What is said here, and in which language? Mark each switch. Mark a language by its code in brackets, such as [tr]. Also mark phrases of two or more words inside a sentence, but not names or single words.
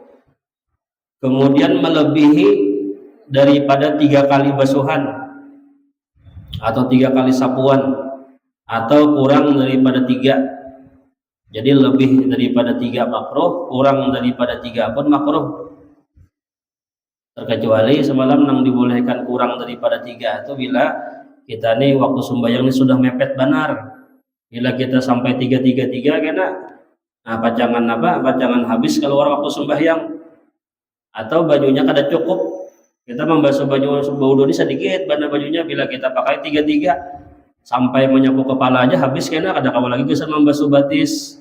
[bjn] Kemudian melebihi daripada 3 kali basuhan atau 3 kali sapuan atau kurang daripada 3. Jadi lebih daripada 3 makruh, kurang daripada 3 pun makruh. Terkecuali semalam yang dibolehkan kurang daripada 3 itu bila kita nih waktu sembahyang ini sudah mepet benar. Bila kita sampai 3-3-3 kena pacangan habis keluar waktu sembahyang atau bajunya kada cukup. Kita membasuh baju wudu ini sedikit bana bajunya bila kita pakai 3-3 sampai menyapu kepala aja habis kena kada kawa lagi bisa membasuh batis.